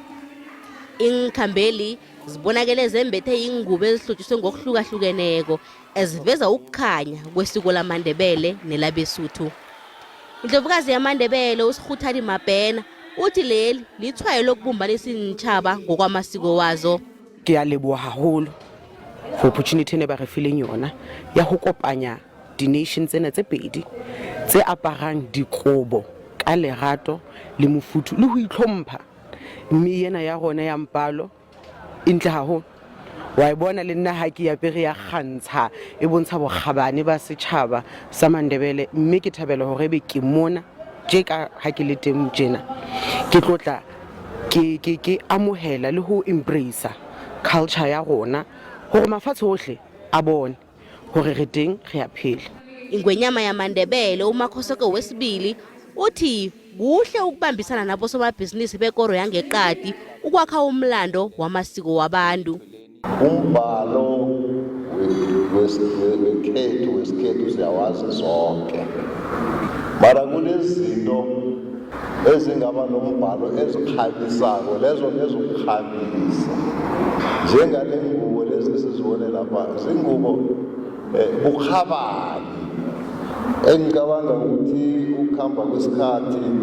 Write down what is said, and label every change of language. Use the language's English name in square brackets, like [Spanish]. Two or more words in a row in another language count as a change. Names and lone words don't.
[South Ndebele] Inkhambeli zibonakele zembethe ingubo ezihlotshiswe ngokuhlukahlukeneko eziveza ukukhanya kwesiko lamaNdebele nelabesuthu. Indlovukazi yamaNdebele uSikhuthadi Mabhena uthi leli lithwayo lokubumbanisa intshaba ngokwamasiko wazo. [Southern Sotho] Ke a leboha haholo [English] for opportunity [Southern Sotho] ne ba re fileng yona ya ho kopanya di-nation tsena tse pedi tse aparang dikobo ka lerato le mofuthu le ho itlhompha. Mme yena ya rona ya mpalo intle haholo wa bona le nna ha ke apere ya kgantsha e bontsha bokgabane ba setjhaba sa Mandebele. Mme ke thabela hore be ke mona je ka ha ke le teng tjena ke tlotla ke amohela le ho [English] embrace culture [Southern Sotho] ya rona hore mafatshe ohle a bone hore re teng re a phela. [South Ndebele] Ingwenyama yamaNdebele umakhosoke wesibili uthi kuhle ukubambisana nabo somabhizinisi bekoro yangeqadi ukwakha umlando wamasiko wabantu. Umbhalo wesikhethu siyawazi sonke, mara kunezinto ezingaba nombhalo ezikhabisako lezo nezokukhabisa njengale ngubo lezi sizibone lapha zingubo ukhabani engicabanga ukuthi ukuhamba kwesikhathi